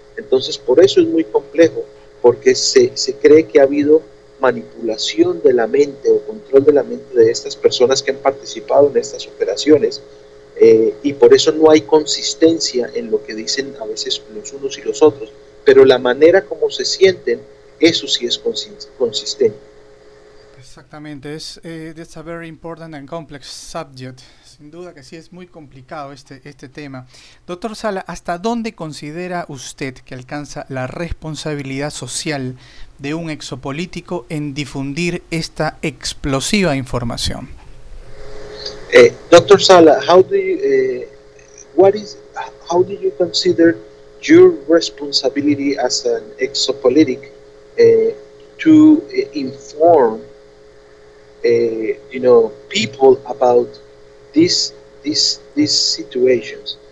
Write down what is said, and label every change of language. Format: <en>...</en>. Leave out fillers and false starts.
<es>Entonces, por eso es muy complejo, porque se cree que ha habido manipulación de la mente o control de la mente de estas personas que han participado en estas operaciones, y por eso no hay consistencia en lo que dicen a veces los unos y los otros, pero la manera como se sienten, eso sí es consistente. Exactamente, es</es> <en>that's a very important and complex subject.</en> <es>Sin duda que sí, es muy complicado este tema. Doctor Sala, ¿hasta dónde considera usted que alcanza la responsabilidad social de un exopolítico en difundir esta explosiva información?</es> <en>Doctor Sala, how do you consider your responsibility as an exopolitic to inform people about these situations?</en>